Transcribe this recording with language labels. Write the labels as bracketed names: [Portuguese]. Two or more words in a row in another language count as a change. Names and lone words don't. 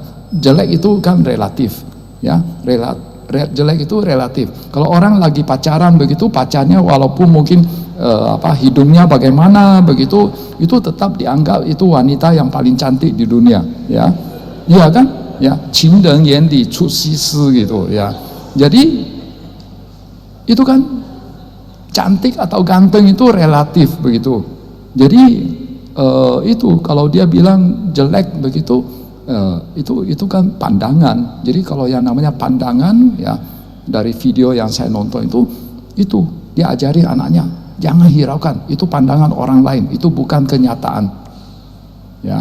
[Indonesian] Jelek itu kan relatif, ya. Jelek itu relatif. Kalau orang lagi pacaran begitu, pacarnya walaupun mungkin hidungnya bagaimana begitu, itu tetap dianggap itu wanita yang paling cantik di dunia, ya. Iya kan? Ya, [Chinese] 情人眼里出西施 [Indonesian] gitu, ya. Jadi itu kan cantik atau ganteng itu relatif begitu. Jadi itu kalau dia bilang jelek begitu, itu kan pandangan. Jadi kalau yang namanya pandangan, ya, dari video yang saya nonton itu dia ajari anaknya jangan hiraukan, itu pandangan orang lain, itu bukan kenyataan, ya.